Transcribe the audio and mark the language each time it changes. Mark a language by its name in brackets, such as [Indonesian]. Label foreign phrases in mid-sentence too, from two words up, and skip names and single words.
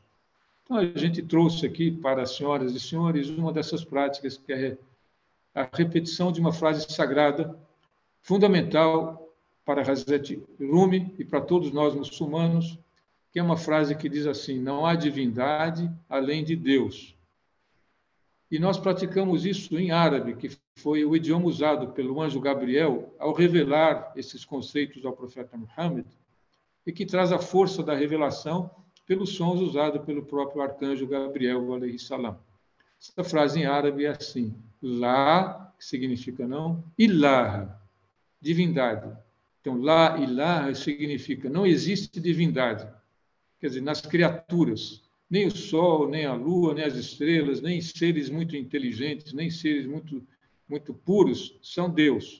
[Portuguese] Então, a gente trouxe aqui para as senhoras e senhores uma dessas práticas, que é a repetição de uma frase sagrada, fundamental para Hazrat Rumi e para todos nós muçulmanos, que é uma frase que diz assim: não há divindade além de Deus. E nós praticamos isso em árabe, que foi o idioma usado pelo anjo Gabriel ao revelar esses conceitos ao profeta Muhammad, e que traz a força da revelação pelos sons usados pelo próprio arcanjo Gabriel, [Arabic] عليه السلام. [Portuguese] Essa frase em árabe é assim: La, que significa não, ilaha, divindade. Então, [Arabic] لا إله [Portuguese] significa não existe divindade. Quer dizer, nas criaturas, nem o sol, nem a lua, nem as estrelas, nem seres muito inteligentes, nem seres muito puros são Deus.